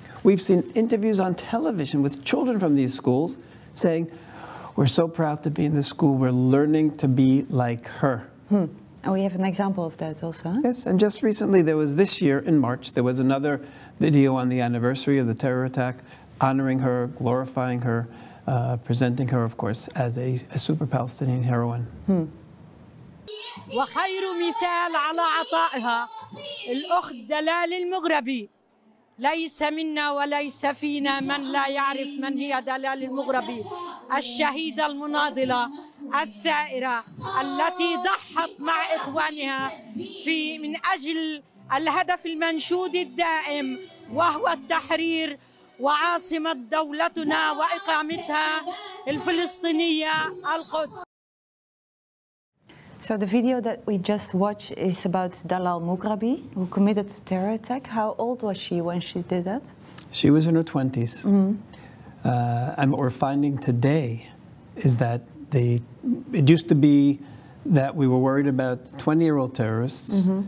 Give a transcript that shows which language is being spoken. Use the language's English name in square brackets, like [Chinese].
[English] We've seen interviews on television with children from these schools saying, we're so proud to be in this school, we're learning to be like her. And we have an example of that also. Huh? Yes, and just recently, there was this year in March, there was another video on the anniversary of the terror attack, honoring her, glorifying her, presenting her, of course, as a super Palestinian heroine. [Arabic] وخير مثال على عطائها الأخت دلال المغربي ليس منا وليس فينا من لا يعرف من هي دلال المغربي الشهيدة المناضلة الثائرة التي ضحت مع إخوانها من أجل الهدف المنشود الدائم وهو التحرير وعاصمة دولتنا وإقامتها الفلسطينية القدس. [English] So the video that we just watched is about Dalal Mughrabi, who committed a terror attack. How old was she when she did that? She was in her 20s. And what we're finding today is that it used to be that we were worried about 20-year-old terrorists.